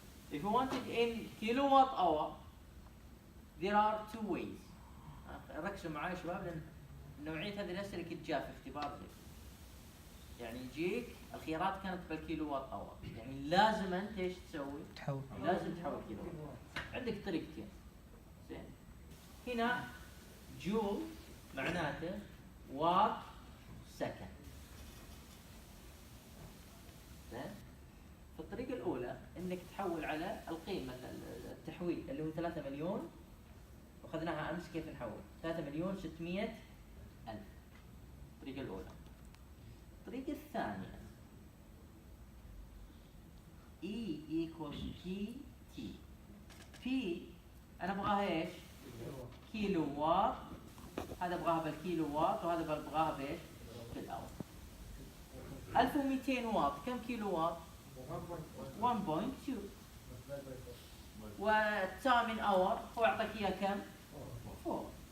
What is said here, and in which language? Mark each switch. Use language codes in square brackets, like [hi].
[en] If you want it in kilowatt hour, there are two ways. [ar] ركزوا معي يا شباب لأن نوعية هذه الأسئلة كنت جاء في اختبار زي يعني يجيك الخيارات كانت بالكيلووات اور، يعني لازم أنت إيش تسوي؟ تحول. لازم تحول كيلووات. عندك طريقتين. زين. هنا جول معناته وات سكند. زين. فالطريقة الأولى إنك تحول على القيمة التحويل اللي هو 3 مليون وأخذناها أمس كيف نحول 3,600,000. الطريقة الأولى. الطريقة الثانية E equals PT. P أنا أبغاها إيش؟ كيلو وات. هذا أبغاها بالكيلو وات وهذا أبغاها بإيش؟ بالأور. 1200 واط كم كيلو وات؟ 1.2. والثامن اور هو يعطيك اياه كم؟ 4.